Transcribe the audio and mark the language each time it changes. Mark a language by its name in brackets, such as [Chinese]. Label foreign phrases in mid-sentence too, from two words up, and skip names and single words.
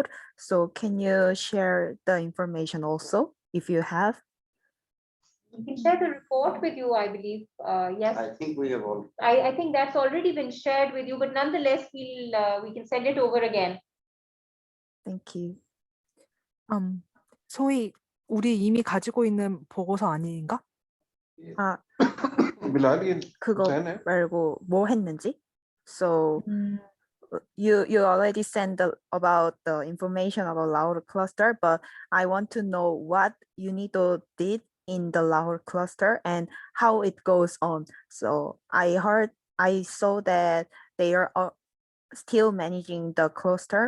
[English] So can you share the information also if you have? We can share the report with you, I believe. Yes, I think we have all. I think that's already been shared with you, but nonetheless, we can send it over again. Thank you. [Korean] 소희, 우리 이미 가지고 있는 보고서 아닌가? 아, [Hindi] Bilal, ये [Korean] 그거 [Hindi] Hussain है? [Korean] 말고 뭐 했는지? [English] So you already sent about the information about Lahore cluster, but I want to know what UNIDO did in the Lahore cluster and how it goes on. So I saw that they are still managing the cluster.